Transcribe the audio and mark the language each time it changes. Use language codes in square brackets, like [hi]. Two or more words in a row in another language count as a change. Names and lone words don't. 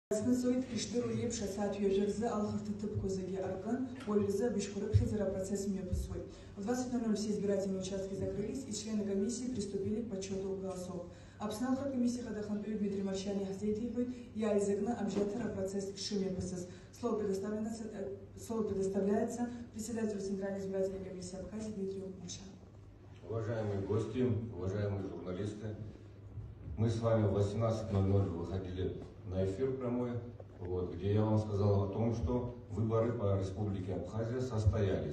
[ab] Зныцоит иштыру епш асаат ҩажәа алхырҭа ҭыԥқәа зегьы аркын, уажәазы абыжьқәа рыԥхьаӡара процесс мҩаԥысуеит. [ru] В 20:00 все избирательные участки закрылись, и члены комиссии приступили к подсчету голосов. [ab] Аԥсны Алхратә комиссии хадахантәаҩы Дмитрий Марчан иаҳзеиҭеиҳәоит иааизакны абжьаҭара процесс шымҩаԥысыз. [ru] Слово предоставляется председателю Центральной избирательной комиссии Абхазии Дмитрию Марчану. Уважаемые гости, уважаемые журналисты, мы с вами в 18:00 выходили на эфир прямой, где я вам сказал о том, что выборы по Республике Абхазия состоялись.